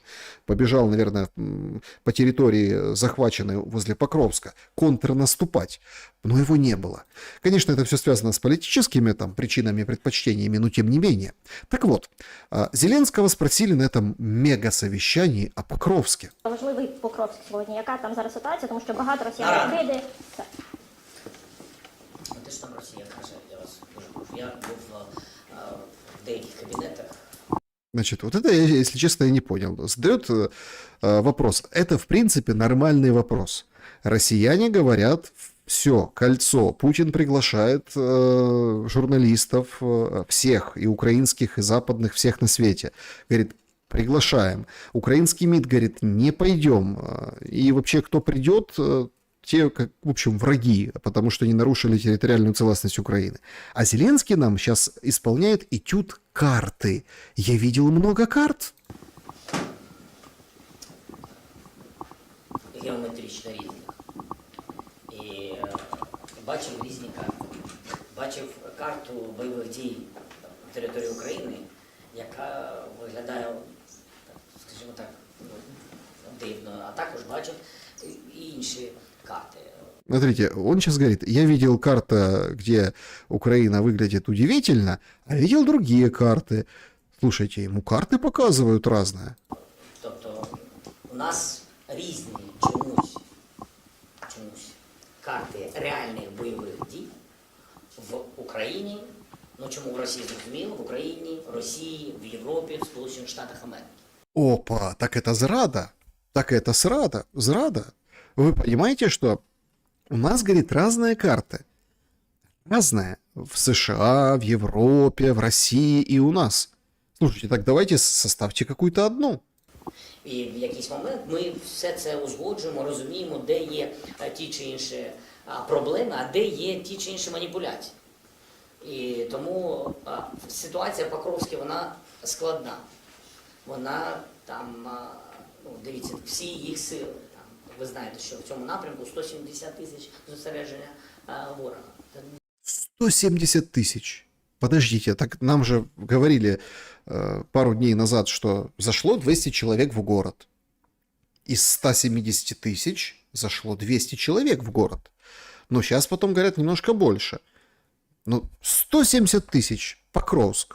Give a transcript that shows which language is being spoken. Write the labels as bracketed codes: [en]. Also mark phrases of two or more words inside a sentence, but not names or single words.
[ru] Побежал, наверное, по территории, захваченной возле Покровска, контрнаступать. Но его не было. Конечно, это все связано с политическими там причинами, предпочтениями, но тем не менее. Так вот, Зеленского спросили на этом мега-совещанні о Покровське. [uk] Важливий Покровськ сьогодні. Яка там зараз ситуація? Тому що багато росіян киди. Те ж там Росія каже, я вас дуже прошу. Я був в деяких кабінетах. [ru] Значит, вот это, если честно, я не понял. Задает вопрос. Это, в принципе, нормальный вопрос. Россияне говорят... Все, кольцо. Путин приглашает журналистов всех, и украинских, и западных, всех на свете. Говорит, приглашаем. Украинский МИД говорит, не пойдем. И вообще, кто придет, те, как, в общем, враги, потому что они нарушили территориальную целостность Украины. А Зеленский нам сейчас исполняет этюд карты. Я видел много карт. [uk] Геометрично різних. І бачив різні карти. Бачив карту бойових дій на території України, яка виглядає, скажімо так, дивно. А також бачив і інші карти. [ru] Смотрите, он сейчас говорит, я видел карту, где Украина выглядит удивительно, а видел другие карты. Слушайте, ему карты показывают разные. [uk] Тобто у нас різні чомусь карти реальних бойових дій в Україні, ну чому в Росії зрозуміло, в Україні, в Росії, в Європі, в Сполучених Штатах Америки. [ru] Опа, так это зрада. Так это зрада. Вы понимаете, что у нас, говорит, разные карты. Разные. В США, в Европе, в России и у нас. Слушайте, так давайте составьте какую-то одну. [uk] І в якийсь момент ми все це узгоджуємо, розуміємо, де є ті чи інші проблеми, а де є ті чи інші маніпуляції. І тому ситуація в Покровській, вона складна. Вона там, ну, дивіться, всі їх сили. Там, ви знаєте, що в цьому напрямку 170 тисяч зосередження ворога. [ru] 170 тысяч. Подождите, так нам же говорили пару дней назад, что зашло 200 человек в город. Из 170 тысяч зашло 200 человек в город. Но сейчас потом говорят немножко больше. Ну, 170 тысяч, Покровск.